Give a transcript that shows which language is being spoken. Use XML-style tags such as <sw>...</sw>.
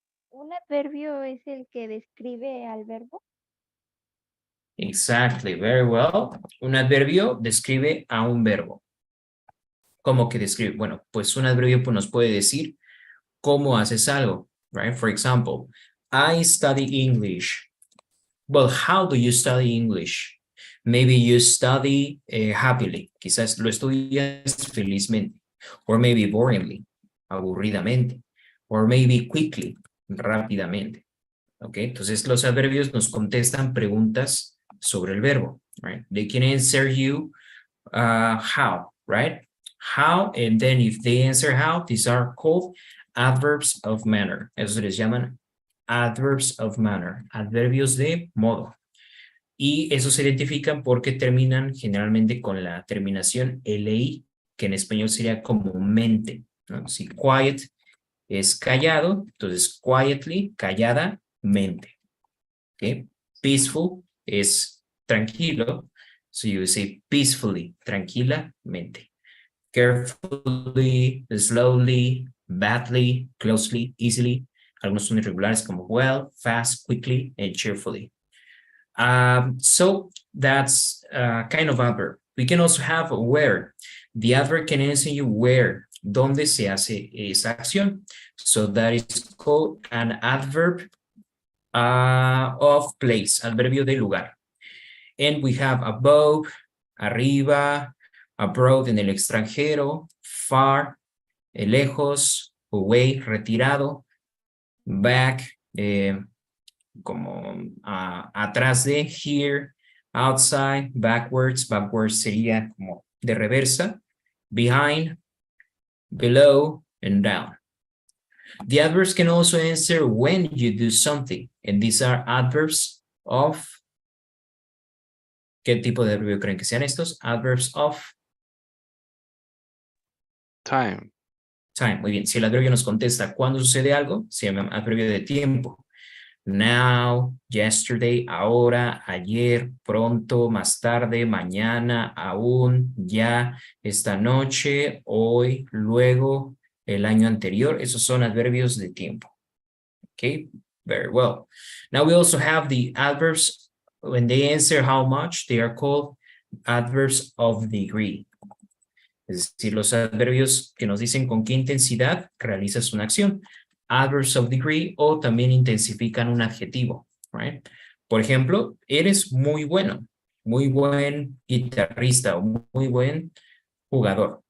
<es>¿Un adverbio es el que describe al verbo?</es> <en>Exactly, very well.</en> <es>Un adverbio describe a un verbo. ¿Cómo que describe? Bueno, pues un adverbio pues, nos puede decir cómo haces algo, right?</es> <en>For example, I study English. Well, how do you study English? Maybe you study happily.</en> <es>Quizás lo estudias felizmente.</es> <en>Or maybe boringly, aburridamente. Or maybe quickly, rápidamente. ¿Ok?</en> <es>Entonces los adverbios nos contestan preguntas sobre el verbo, right?</es> <en>They can answer you how, right? How, and then if they answer how, these are called adverbs of manner.</en> <es>Eso se les llaman adverbs of manner, adverbios de modo. Y esos se identifican porque terminan generalmente con la terminación LI, que en español sería como mente, ¿no? Si quiet es callado, entonces quietly, calladamente. ¿Okay?</es> <en>Peaceful</en> <es>es tranquilo,</es> <en>so you say peacefully, tranquilamente. Carefully, slowly, badly, closely, easily.</en> <es>Algunos son irregulares como well, fast, quickly, and cheerfully.</es> <en>So that's kind of adverb. We can also have where. The adverb can answer you where,</en> <es>donde se hace esa acción.</es> <en>So that is called an adverb of place, adverbio de lugar. And we have above, arriba, abroad en el extranjero, far, lejos, away, retirado, back, como atrás de, here, outside, backwards, backwards sería como de reversa, behind, below, and down. The adverbs can also answer when you do something, and these are adverbs of.</en> <es>¿Qué tipo de adverbio creen que sean estos?</es> <en>Adverbs of Time. time.</en> <es>Muy bien. Si el adverbio nos contesta cuándo sucede algo, se llama adverbio de tiempo. Now, yesterday, ahora, ayer, pronto, más tarde, mañana, aún, ya, esta noche, hoy, luego, el año anterior. Esos son adverbios de tiempo.</es> <en>Okay, very well. Now we also have the adverbs. When they answer how much, they are called adverbs of degree.</en> <es>Es decir, los adverbios que nos dicen con qué intensidad realizas una acción. Adverbs of degree o también intensifican un adjetivo, right? Por ejemplo, eres muy bueno, muy buen guitarrista o muy buen jugador.</es>